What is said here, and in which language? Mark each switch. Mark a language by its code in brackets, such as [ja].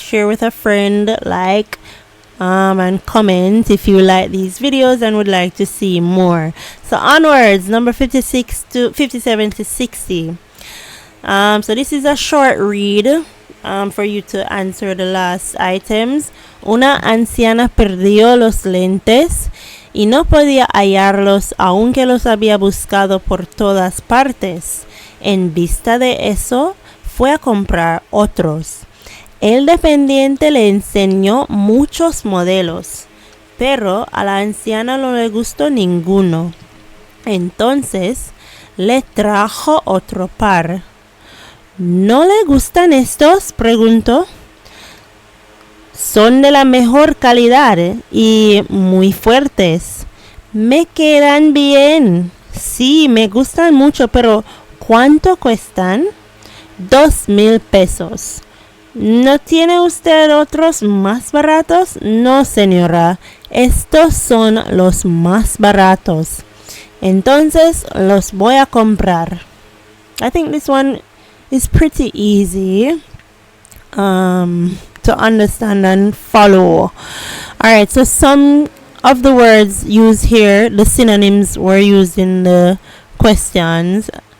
[en] Share with a friend, like, and comment if you like these videos and would like to see more. So onwards, number 56 to 57 to 60. So this is a short read for you to answer the last items. [es] Una anciana perdió los lentes y no podía hallarlos aunque los había buscado por todas partes. En vista de eso, fue a comprar otros. El dependiente le enseñó muchos modelos, pero a la anciana no le gustó ninguno. Entonces, le trajo otro par. ¿No le gustan estos?, preguntó. Son de la mejor calidad y muy fuertes. Me quedan bien. Sí, me gustan mucho, pero ¿cuánto cuestan? 2,000 pesos. ¿No tiene usted otros más baratos? No, señora. Estos son los más baratos. Entonces los voy a comprar. [en] I think this one is pretty easy to understand and follow. Alright, so some of the words used here, the synonyms were used in the questions.